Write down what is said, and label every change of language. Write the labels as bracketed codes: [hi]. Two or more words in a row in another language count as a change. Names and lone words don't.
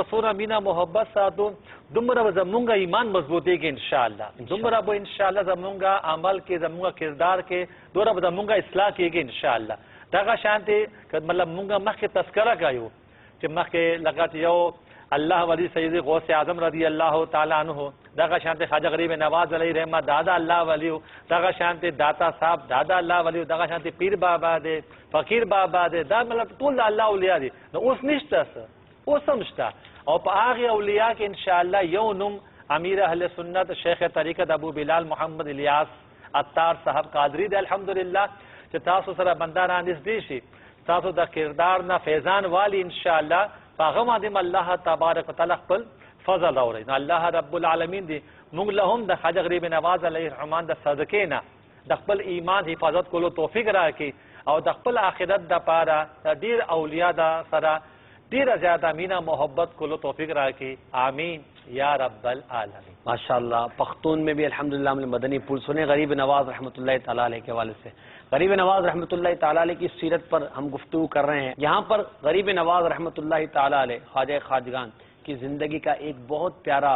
[ps] سوره مینا محبت ساتو دومره به زمونږ ایمان مضبوطېږي انشاءالله دومره به انشاءالله زمونږ عمل کې زمونږ کردار کې دومره به زمونږ اصلاح کېږي انشاءالله دغه شانتي مطلب مونږ مخکې تذکره کایو چې مخکې لغت یو اللہ ولی سید غوث اعظم رضی [ar] اللہ تعالی عنہ [ps] دغه شانتي خواجہ غریب نواز [ar] علیہ رحمت [ps] دادا اللہ ولی دغه شانتي داتا صاحب دادا اللہ ولی دغه شانتي پیر بابا دے فقیر بابا دے دا مطلب ټول الله اولیاء دي نو اوس نشته اوس هم شته او په هغه اولیاء کې انشاءالله یو نوم امیر اهل سنت شیخ طریقت ابو بلال محمد الیاس عطار صاحب قادری دے الحمدللہ چې تاسو سره بنداران نږدې شي تاسو د کردار نه فیضان والی انشاءالله هغه باندې [ar] الله تبارک وتعالی [ps] خپل فضل اوري نو [ar] الله رب العالمین [ps] دی موږ له هم د خواجه غریب نواز [ar] علیه الرحمن [ps] د صدقې نه د خپل ایمان حفاظت کولو توفیق راکړي او د خپل آخرت د پاره ډیر اولیاء د سره ډیر زیاده مینا محبت کولو توفیق راکړي [ar] آمین یا رب العالمین [ur] ماشاءاللہ پختون میں بھی الحمدللہ ہم نے مدنی پھول سنے غریب نواز [ar] رحمۃ اللہ تعالیٰ علیہ [ur] کے حوالے سے غریب نواز [ar] رحمۃ اللہ تعالیٰ علیہ [ur] کی سیرت پر ہم گفتگو کر رہے ہیں یہاں پر غریب نواز [ar] رحمۃ اللہ تعالیٰ علیہ [ur] خواجہ خواجگان کی زندگی کا ایک بہت پیارا